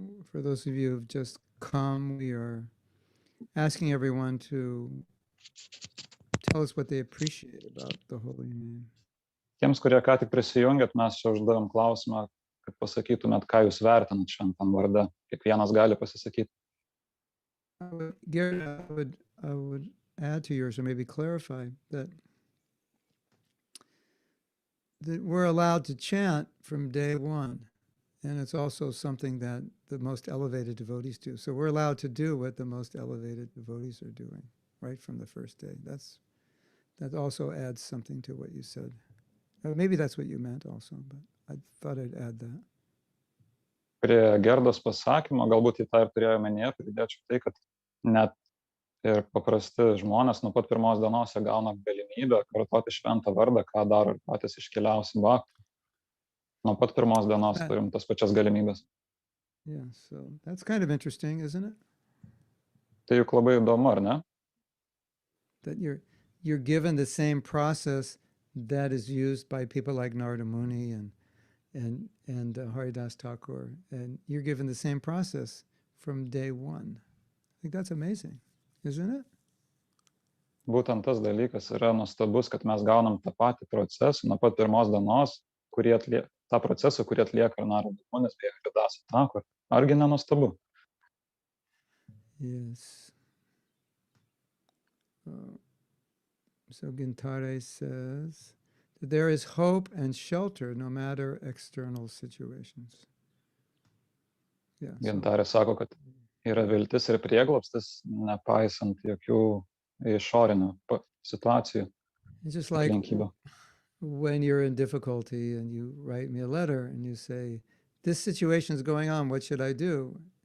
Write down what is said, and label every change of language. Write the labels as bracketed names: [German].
[English] For those of you who've just come, we are asking everyone to tell us what they appreciate about the holy name. [Lithuanian] Tiems, kurie ką tik prisijungėt, mes čia uždavėm klausimą, kad pasakytumėt, ką jūs vertinat šventam varde. Kiekvienas gali pasisakyti. [English] Gary, I would add to yours, or maybe clarify, that we're allowed to chant from day one. And it's also something that the most elevated devotees do. So we're allowed to do what the most elevated devotees are doing right from the first day. That also adds something to what you said. Maybe that's what you meant also, but I thought I'd add that. [Lithuanian] Prie Gerdos pasakymo, galbūt į tą ir turėjau omenyje, pridėčiau tai, kad net ir paprasti žmonės nuo pat pirmos dienos jie gauna galimybę kartoti šventą vardą, ką daro ir patys iškiliausi bhaktai. Nuo pat pirmos dienos turim tas pačias galimybės. [English] Yeah, so that's kind of interesting, isn't it? [Lithuanian] Tai juk labai įdomu, ar ne? [English] That you're given the same process that is used by people like Narada Muni and Haridas Thakur, and you're given the same process from day one. I think that's amazing, isn't it? [Lithuanian] Būtent tas dalykas yra nuostabus, kad mes gaunam tą patį procesą nuo pat pirmos dienos, tą procesą, kurį atlieka Narada Munis bei Haridas Thakur. Argi nenuostabu? [English] Yes. So Gintare says that there is hope and shelter no matter external situations. Yeah, [Lithuanian] Gintarė sako, kad yra viltis ir prieglobstis, nepaisant jokių išorinių situacijų. [English] It's just like [Lithuanian] aplinkybių. [English] when you're in difficulty and you write me a letter and you say, this situation is going on, what should I do?